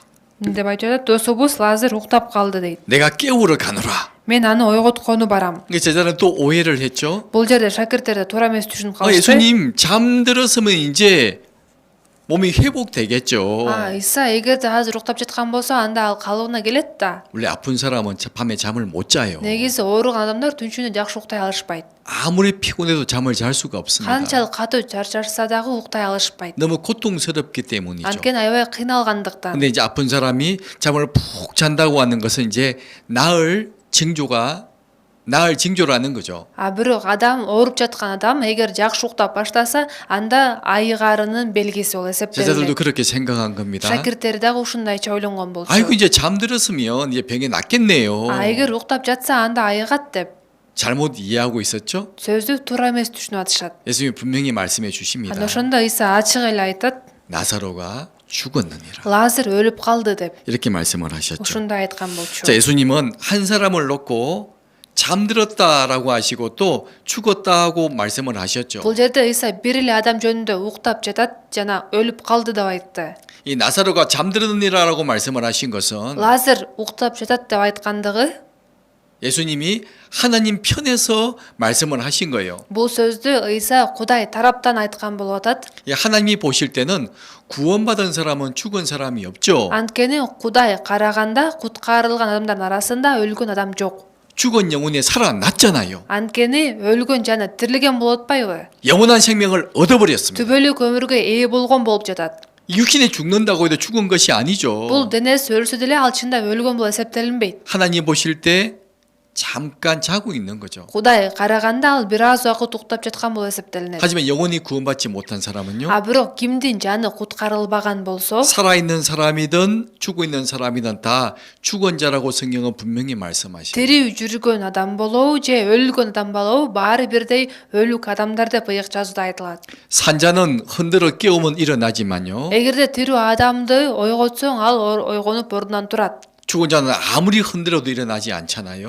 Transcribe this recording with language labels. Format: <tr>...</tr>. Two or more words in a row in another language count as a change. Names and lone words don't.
<ky>деп айтып жатат. "Досубуз Лазар уктап калды" дейт.</ky> <ko>내가 깨우러 가노라.</ko> <ky>Мен аны ойготкону барам.</ky> <ko>그 제자는 또 오해를 했죠.</ko> <ky>Бул жерде шакирттер да туура эмес түшүнүп калышты.</ky> <ko>예수님 잠들었으면 이제 몸이 회복되겠죠.</ko> <ky>Иса эгерде азыр уктап жаткан болсо анда ал калыбына келет да.</ky> <ko>원래 아픈 사람은 밤에 잠을 못 자요.</ko> <ky>Негизи ооруган адамдар түнчүнү жакшы уктай алышпайт.</ky> <ko>아무리 피곤해도 잠을 잘 수가 없습니다.</ko> <ky>Канчалык катуу чарчашса дагы уктай алышпайт.</ky> <ko>너무 고통스럽기 때문이죠.</ko> <ky>Анткени аябай кыйналгандыктан.</ky> <ko>근데 이제 아픈 사람이 잠을 푹 잔다고 하는 것은 이제 나을 징조라는 거죠.</ko> <ky>Бирок адам ооруп жаткан адам эгер жакшы уктап баштаса, анда айыгарынын белгиси болуп</ky> <ko>제자들도</ko> <ky>эсептелет.</ky> <ko>그렇게 생각한 겁니다.</ko> <ky>Шакирттери дагы ушундайча ойлонгон болчу.</ky> <ko>아이고 이제 잠들었으면 이제 병이 낫겠네요.</ko> <ky>Эгер уктап жатса анда айыгат деп</ky> <ko>잘못 이해하고 있었죠?</ko> <ky>сөздү туура эмес түшүнүп атышат.</ky> <ko>예수님이 분명히 말씀해 주십니다.</ko> <ky>Анда ошондо Иса ачык эле айтат,</ky> <ko>나사로가 죽었느니라.</ko> <ky>Лазар өлүп калды деп.</ky> <ko>이렇게 말씀을 하셨죠.</ko> <ky>ушундай айткан болчу.</ky> <ko>자, 예수님은 한 사람을 놓고 잠들었다라고 하시고 또 죽었다고 말씀을 하셨죠.</ko> <ky>Бул жерде Иса бир эле адам жөнүндө уктап жатат жана өлүп калды деп айтты.</ky> <ko>이 나사로가 잠들었느니라라고 말씀을 하신 것은</ko> <ky>Лазар уктап жатат деп айткандыгы</ky> <ko>예수님이 하나님 편에서 말씀을 하신 거예요.</ko> <ky>бул сөздү Иса Кудай тараптан айткан болуп атат.</ky> <ko>이 하나님이 보실 때는 구원받은 사람은 죽은 사람이 없죠.</ko> <ky>Анткени Кудай караганда куткарылган адамдардын арасында өлгөн адам жок.</ky> <ko>죽은 영혼이 살아났잖아요.</ko> <ky>Анткени өлгөн жана тирилген болуп атпайбы?</ky> <ko>영원한 생명을 얻어버렸습니다.</ko> <ky>Түбөлүк өмүргө ээ болгон болуп жатат.</ky> <ko>육신이 죽는다고 해도 죽은 것이 아니죠.</ko> <ky>Бул денеси өлсө деле ал чында өлгөн болуп эсептелинбейт.</ky> <ko>하나님 보실 때 잠깐 자고 있는 거죠.</ko> <ky>Кудай караганда ал бир аз убакыт уктап жаткан болуп эсептелинет.</ky> <ko>하지만 영혼이 구원받지 못한 사람은요.</ko> <ky>Бирок кимдин жаны куткарылбаган болсо,</ky> <ko>살아있는 사람이든 죽어 있는 사람이든 다 죽은 자라고 성경은 분명히 말씀하시죠.</ko> <ky>тирүү жүргөн адам болобу же өлгөн адам болобу баары бирдей өлүк адамдар деп ыйык жазууда айтылат.</ky> <ko>산자는 흔들어 깨우면 일어나지만요.</ko> <ky>Эгерде тирүү адамды ойготсоң ал ойгонуп ордунан турат.</ky> <ko>죽은 자는 아무리 흔들어도 일어나지 않잖아요.</ko>